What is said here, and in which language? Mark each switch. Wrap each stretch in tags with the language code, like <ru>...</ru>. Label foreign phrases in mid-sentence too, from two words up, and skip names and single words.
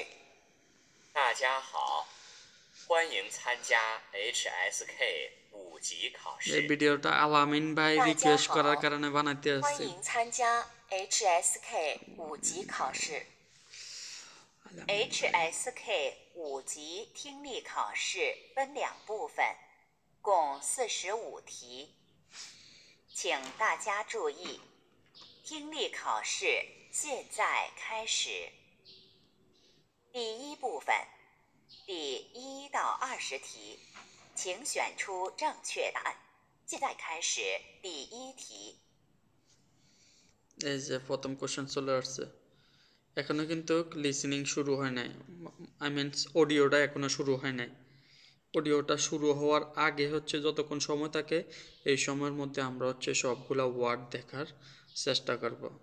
<zh>大家好，欢迎参加 HSK 5级考</zh> <bn>এই</bn> <zh>试。</zh> <bn>ভিডিওটা আলামিন ভাই</bn> <zh>大家</zh> <bn>রিকোয়েস্ট</bn> <zh>好</zh> <bn>করার কারণে বানাইতে</bn> <zh>欢</zh> <bn>আসছি।</bn> <zh>迎参加 HSK 5级考试。HSK 5级听力考试分2部分，共45题，请大家注意，听力考试现在开始。第一部分，第1到20题，请选出正确答案。现在开始第1题。</zh> <bn>এই যে প্রথম কোশ্চেন চলে আসছে, এখনো কিন্তু লিসেনিং শুরু হয় নাই,</bn> <en>I mean</en> <bn>অডিওটা এখনো শুরু হয় নাই। অডিওটা শুরু হওয়ার আগে হচ্ছে যতক্ষণ সময় থাকে এই সময়ের মধ্যে আমরা হচ্ছে সবগুলা ওয়ার্ড দেখার চেষ্টা করব।</bn>